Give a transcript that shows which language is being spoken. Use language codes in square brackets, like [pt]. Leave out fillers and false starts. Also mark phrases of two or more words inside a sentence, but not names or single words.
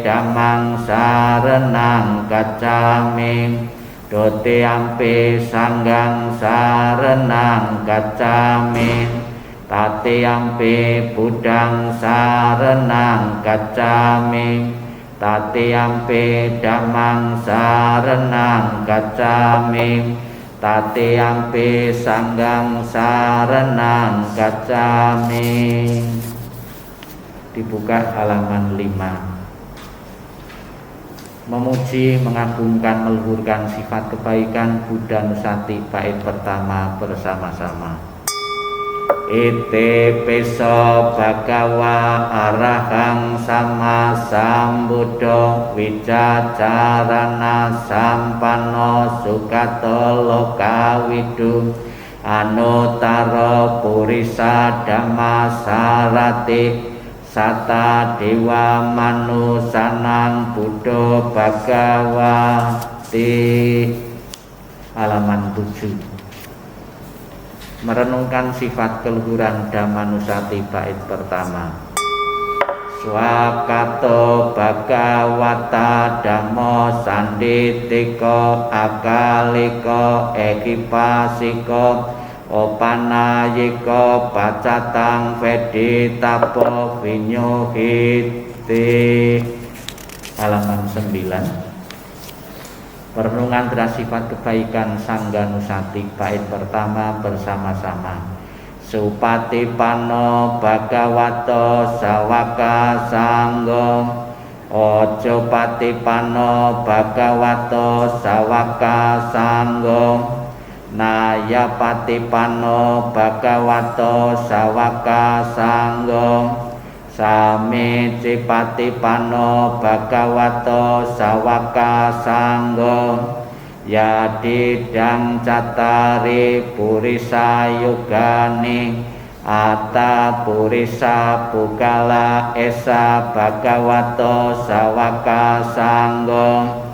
[pi] Dhammang saranang gacchami, Dutiyampi Sanghang saranang gacchami, Tatiyampi Buddhang saranang gacchami, Tatiyampi Dhammang saranang gacchami, Tatiyampi Sanghang saranang gacchami. [id] Dibuka halaman 5. Memuji, mengagungkan, meluhurkan sifat kebaikan Buddha Nusati bait pertama bersama-sama. [pi] Ite peso bhagawa arahang sama sambuddho wicacarana sampanno sukato lokawidu anutaro purisa dhamma sarati sata dewa manusanang buddho bhagawati. [id] Halaman 7. Merenungkan sifat keluhuran Dhammanusati bait pertama. [pi] Swakato bhagawata dhammo sanditiko akaliko ekipasiko opanayiko pacatang veditapo vinyuhiti. [id] Halaman 9. Perenungan terhadap sifat kebaikan Sangga Nusati bait pertama bersama-sama. [pi] Supatipanno bhagavato sawaka sanggo, ojo patipanno bhagavato sawaka sanggo, naya patipanno bhagavato sawaka sanggo, sami cipatipanno bhagavato sawaka sanggo, yadidang catari purisa yugani ata purisa pukala esa bhagavato sawaka sanggo,